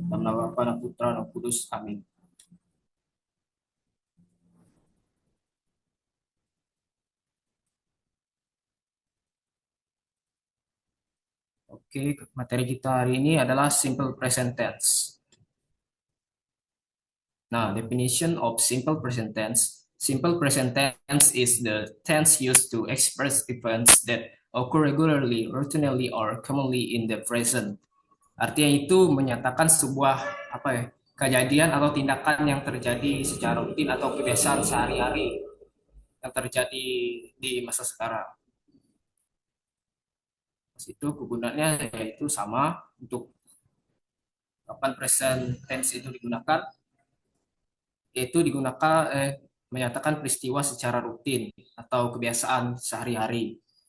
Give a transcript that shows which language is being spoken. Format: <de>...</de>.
<id>Dalam nama Bapa dan Putra dan Kudus. Amin. Oke, materi kita hari ini adalah simple present tense.</id> <en>Now, definition of simple present tense. Simple present tense is the tense used to express events that occur regularly, routinely, or commonly in the present.</en> <id>Artinya itu menyatakan sebuah apa ya, kejadian atau tindakan yang terjadi secara rutin atau kebiasaan sehari-hari yang terjadi di masa sekarang. Pas itu kegunaannya yaitu sama untuk kapan present tense itu digunakan, yaitu digunakan menyatakan peristiwa secara rutin atau kebiasaan sehari-hari.</id>